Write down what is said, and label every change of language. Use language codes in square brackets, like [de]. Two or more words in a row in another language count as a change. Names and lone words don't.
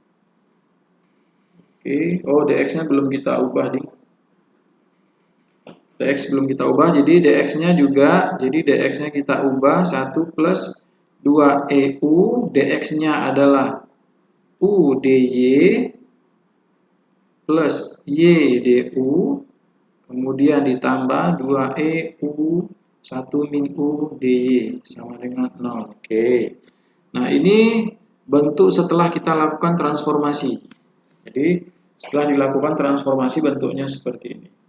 [id] Oke, oh dx-nya belum kita ubah nih. Dx belum kita ubah, jadi dx-nya juga, jadi dx-nya kita ubah 1 plus 2EU, dx-nya adalah U dy plus Y du, kemudian ditambah 2EU 1 min U dy sama dengan 0. Oke. Nah, ini bentuk setelah kita lakukan transformasi. Jadi, setelah dilakukan transformasi bentuknya seperti ini.